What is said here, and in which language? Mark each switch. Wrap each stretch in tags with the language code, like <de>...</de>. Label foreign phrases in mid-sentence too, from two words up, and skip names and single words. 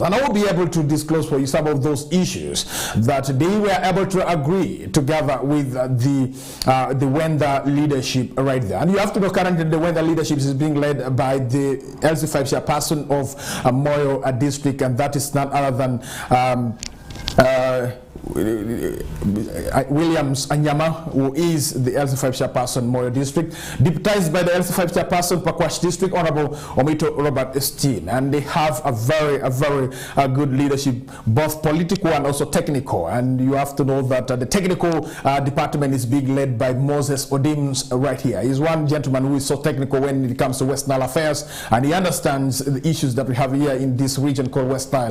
<en>And I will be able to disclose for you some of those issues that they were able to agree together with the Wenda leadership right there. And you have to know currently the Wenda leadership is being led by the LC5 chairperson of Moyo district, and that is none other than Williams Anyama, who is the LC5 chairperson Moyo district, deputized by the LC5 chairperson Pakwash district, Honorable Omito Robert Steen, and they have a very good leadership, both political and also technical. And you have to know that the technical department is being led by Moses Odims right here. He's one gentleman who is so technical when it comes to West Nile affairs, and he understands the issues that we have here in this region called West Nile.</en>